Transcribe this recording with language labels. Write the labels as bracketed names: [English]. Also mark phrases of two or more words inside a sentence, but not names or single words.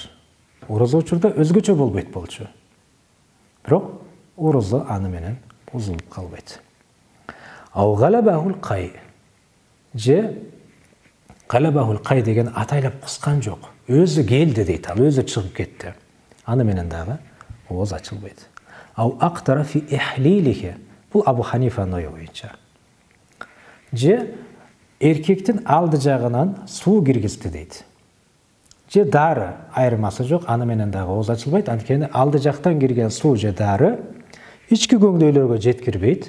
[Kyrgyz] Орозо учурда өзгөчө болбойт болчу. Бирок орозо аны менен бузулуп калбайт. [Arabic] أو غلبه القيء. [Kyrgyz] Же [Arabic] غلبه القيء [Kyrgyz] деген атайлап кыскан жок. Өзү келди дейт, ал өзү чыгып кетти. Аны менен дагы ооз ачылбайт. [Arabic] أو أقطر في إحليله. [Kyrgyz] Бул Абу Ханифанын ою боюнча. Же эркектин алды жагынан суу киргизди дейт. Же дары, айырмасы жок, аны менен дагы ооз ачылбайт. Анткени алды жактан кирген суу же дары ички көңдөйлөргө жеткирбейт.